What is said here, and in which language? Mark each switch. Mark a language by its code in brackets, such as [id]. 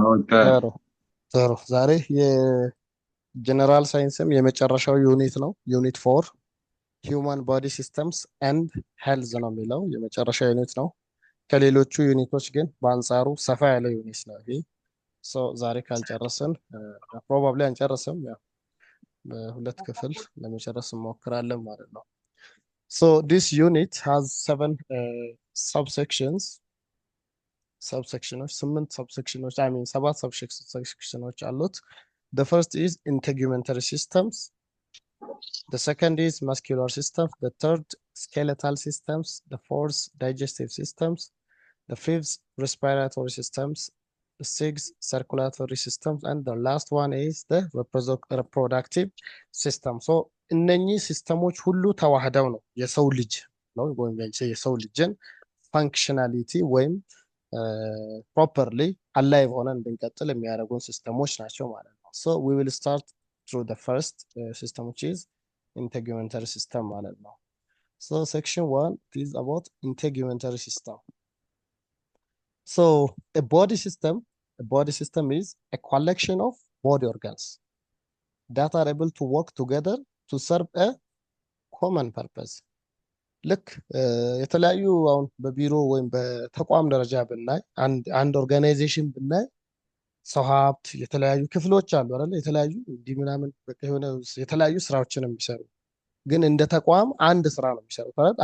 [am] ጥሩ ጥሩ። ዛሬ የጀነራል ሳይንስም የመጨረሻው ዩኒት ነው። ዩኒት 4 ሂውማን ቦዲ ሲስተምስ ኤንድ ሄልዝ ነው የሚለው የመጨረሻ ዩኒት ነው። ከሌሎቹ ዩኒቶች ግን በአንጻሩ ሰፋ ያለ ዩኒት ነው ይሄ። ዛሬ ካልጨረስን ፕሮባብሊ አንጨርስም፣ ያው በሁለት ክፍል ለመጨረስ እንሞክራለን ማለት ነው። So this unit has 7 subsections. [en] Subsections, 8 subsections, I mean 7 subsections አሉት። The first is integumentary systems. The second is muscular systems. The third, skeletal systems. The fourth, digestive systems. The fifth, respiratory systems. The sixth, circulatory systems. And the last one is the reproductive system. [am] So እነኚህ ሲስተሞች ሁሉ ተዋህደው ነው የሰው ልጅ ነው ወይም የሰው ልጅን ፋንክሽናሊቲ ወይም ፕሮፐርሊ አላይቭ ሆነን እንድንቀጥል የሚያደርጉን ሲስተሞች ናቸው ማለት ነው። So we will start through the first system, which is integumentary system ማለት ነው። So section 1 is about integumentary system. [en] So a body system is a collection of body organs that are able to work together to serve a common purpose. [am] ልክ የተለያዩ አሁን በቢሮ ወይም በተቋም ደረጃ ብናይ አንድ ኦርጋናይዜሽን ብናይ ሰው ሀብት የተለያዩ ክፍሎች አሉ አይደል? የተለያዩ እንዲህ ምናምን በቃ የሆነ የተለያዩ ስራዎችን የሚሰሩ ግን እንደ ተቋም አንድ ስራ ነው የሚሰሩት አይደል?